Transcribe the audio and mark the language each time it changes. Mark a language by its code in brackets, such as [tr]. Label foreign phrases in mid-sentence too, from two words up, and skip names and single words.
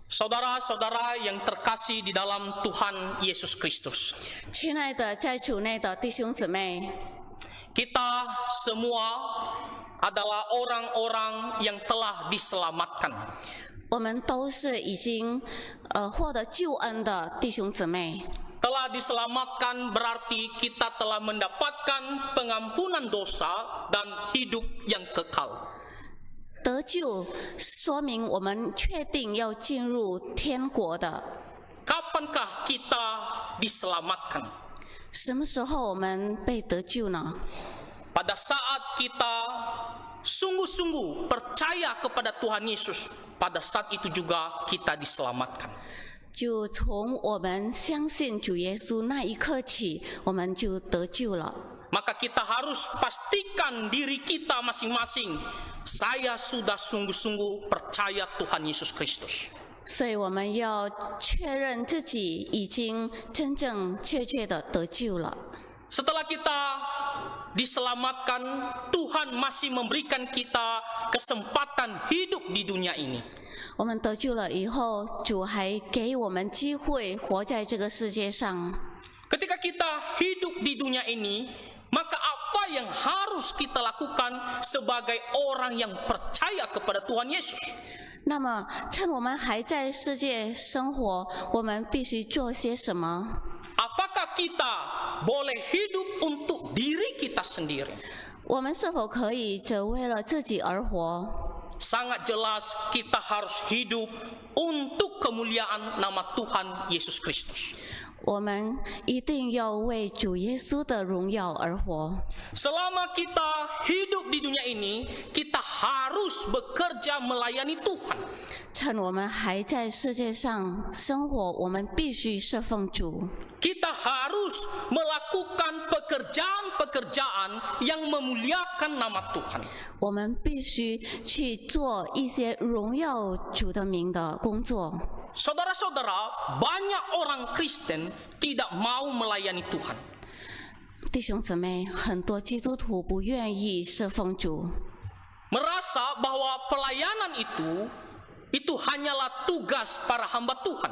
[id] Saudara-saudara yang terkasih di dalam Tuhan Yesus Kristus, [zh] 亲爱的，在主内的弟兄姊妹， [id] kita semua adalah orang-orang yang telah diselamatkan. [zh] 我们都是已经获得救恩的弟兄姊妹。 [id] Telah diselamatkan berarti kita telah mendapatkan pengampunan dosa dan hidup yang kekal. [zh] 得救说明我们确定要进入天国的。 [id] Kapankah kita diselamatkan? [zh] 什么时候我们被得救呢？ [id] Pada saat kita sungguh-sungguh percaya kepada Tuhan Yesus, pada saat itu juga kita diselamatkan. [zh] 就从我们相信主耶稣那一刻起，我们就得救了。 [id] Maka kita harus pastikan diri kita masing-masing, saya sudah sungguh-sungguh percaya Tuhan Yesus Kristus. [zh] 所以我们要确认自己已经真正确切的得救了。 [id] Setelah kita diselamatkan, Tuhan masih memberikan kita kesempatan hidup di dunia ini. [zh] 我们得救了以后，主还给我们机会活在这个世界上。 [id] Ketika kita hidup di dunia ini, maka apa yang harus kita lakukan sebagai orang yang percaya kepada Tuhan Yesus? [zh] 那么，趁我们还在世界生活，我们必须做些什么？ [id] Apakah kita boleh hidup untuk diri kita sendiri? [zh] 我们是否可以只为了自己而活？ [id] Sangat jelas kita harus hidup untuk kemuliaan nama Tuhan Yesus Kristus. [zh] 我们一定要为主耶稣的荣耀而活。 [id] Selama kita hidup di dunia ini, kita harus bekerja melayani Tuhan. [zh] 趁我们还在世界上生活，我们必须侍奉主。 [id] Kita harus melakukan pekerjaan-pekerjaan yang memuliakan nama Tuhan. [zh] 我们必须去做一些荣耀主的名的工作。 [id] Saudara-saudara, banyak orang Kristen tidak mau melayani Tuhan. [zh] 弟兄姊妹，很多基督徒不愿意侍奉主， [id] Merasa bahwa pelayanan itu hanyalah tugas para hamba Tuhan.